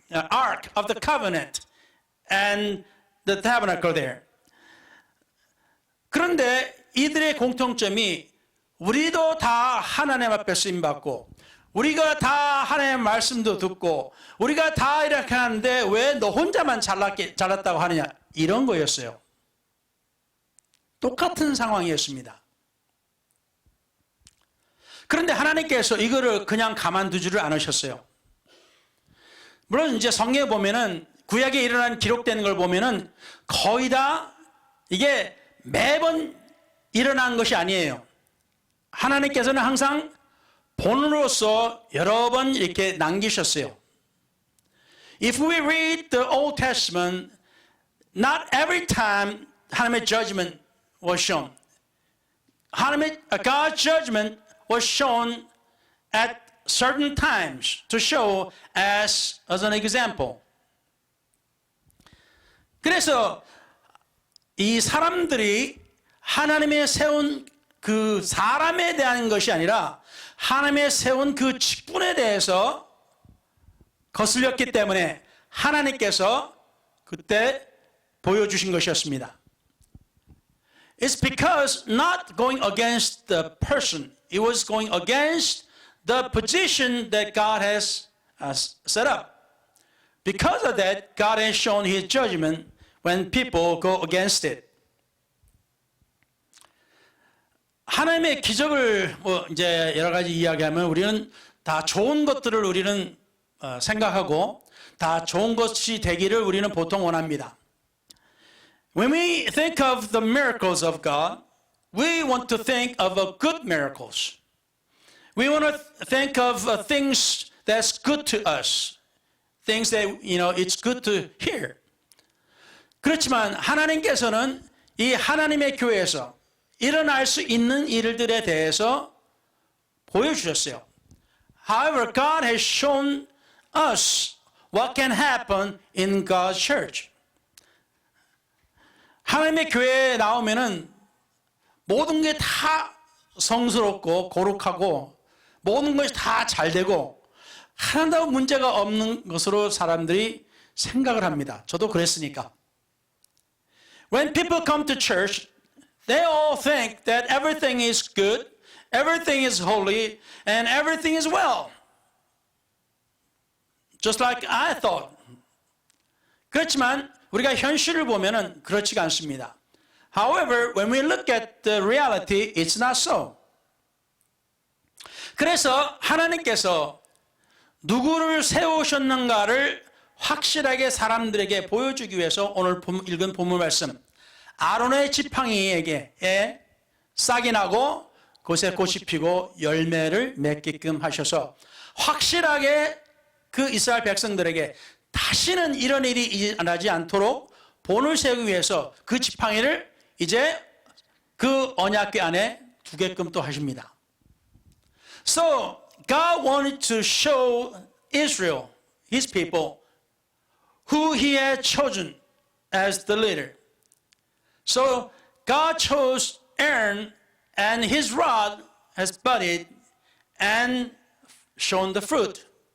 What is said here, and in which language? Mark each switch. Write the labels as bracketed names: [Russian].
[English] Ark of the Covenant and the tabernacle there. [Korean] 그런데 이들의 공통점이 우리도 다 하나님 앞에 쓰임받고 우리가 다 하나님의 말씀도 듣고 우리가 다 이렇게 하는데 왜 너 혼자만 잘났다고 하느냐, 이런 거였어요. 똑같은 상황이었습니다. 그런데 하나님께서 이거를 그냥 가만두지를 않으셨어요. 물론 이제 성경에 보면은 구약에 일어난 기록되는 걸 보면은 거의 다 이게 매번 일어난 것이 아니에요. 하나님께서는 항상 본으로서 여러 번 이렇게 남기셨어요. [English] If we read the Old Testament, not every time 하나님의 judgment was shown. God's judgment was shown at certain times to show as an example. [Korean] 그래서 이 사람들이 하나님의 세운 그 사람에 대한 것이 아니라 하나님의 세운 그 직분에 대해서 거슬렸기 때문에 하나님께서 그때 보여주신 것이었습니다. [English] It's because not going against the person, it was going against the position that God has set up. Because of that, God has shown His judgment when people go against it. [Korean] 하나님의 기적을 이제 여러 가지 이야기하면 우리는 다 좋은 것들을 우리는 생각하고 다 좋은 것이 되기를 우리는 보통 원합니다. [English] When we think of the miracles of God, we want to think of good miracles. We want to think of things that's good to us. Things that, it's good to hear. [Korean] 그렇지만 하나님께서는 이 하나님의 교회에서 일어날 수 있는 일들에 대해서 보여주셨어요. [English] However, God has shown us what can happen in God's church. [Korean] 하나님의 교회에 나오면은 모든 게 다 성스럽고 거룩하고 모든 것이 다 잘 되고 하나도 문제가 없는 것으로 사람들이 생각을 합니다. 저도 그랬으니까. [English] When people come to church, they all think that everything is good, everything is holy, and everything is well. Just like I thought. [Korean] 그렇지만 우리가 현실을 보면은 그렇지가 않습니다. [English] However, when we look at the reality, it's not so. [Korean] 그래서 하나님께서 누구를 세우셨는가를 확실하게 사람들에게 보여주기 위해서 오늘 읽은 본문 말씀, 아론의 지팡이에게 싹이 나고 그곳에 꽃이 피고 열매를 맺게끔 하셔서 확실하게 그 이스라엘 백성들에게 다시는 이런 일이 일어나지 않도록 본을 세우기 위해서 그 지팡이를 이제 그 언약궤 안에 두게끔 또 하십니다. [English] So God wanted to show Israel, His people, who He had chosen as the leader. So God chose Aaron, and his rod has budded and shown the fruit.